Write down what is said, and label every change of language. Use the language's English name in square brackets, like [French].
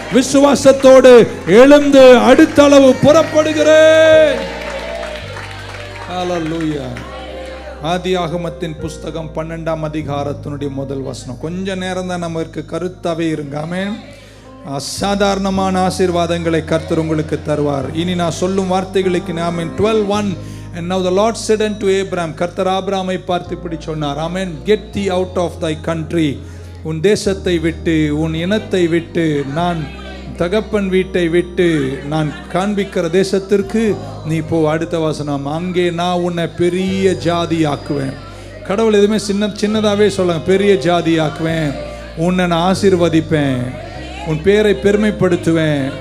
[Tamil] விசுவாசத்தோடு எழுந்து அடுத்த அளவு புறப்படுகிறேன். ஹல்லேலூயா. ஆதியாகமத்தின் புஸ்தகம் 12ஆம் அதிகாரத்தினுடைய முதல் வசனம். கொஞ்ச நேரம் தான் நமக்கு கருத்தாவே இருங்க. ஆமென். அசாதாரணமான ஆசீர்வாதங்களை கர்த்தர் உங்களுக்கு தருவார். இனி நான் சொல்லும் வார்த்தைகளுக்கு ஆமென். [English] 12:1 And now the Lord said unto Abraham, [Tamil] கர்த்தர் ஆபிரகாமை பார்த்து இப்படி சொன்னார். ஆமென். [English] Get thee out of thy country. [Tamil] உன் தேசத்தை விட்டு, உன் இனத்தை விட்டு, நான் தகப்பன் வீட்டை விட்டு நான் காண்பிக்கிற தேசத்திற்கு நீ போ. அடுத்த வசனம், அங்கே நான் உன்னை பெரிய ஜாதி ஆக்குவேன். கடவுள் எதுவுமே சின்னதாவே சொல்லுங்க. பெரிய ஜாதி ஆக்குவேன், உன்னை நான் ஆசீர்வதிப்பேன், உன் பேரை பெருமைப்படுத்துவேன்.